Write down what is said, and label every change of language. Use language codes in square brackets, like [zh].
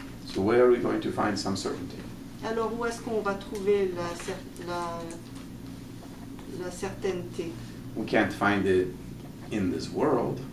[en] So where are we going to find some certainty? [fr] Alors où est-ce qu'on va trouver la certainté? [en] We can't find it in this world.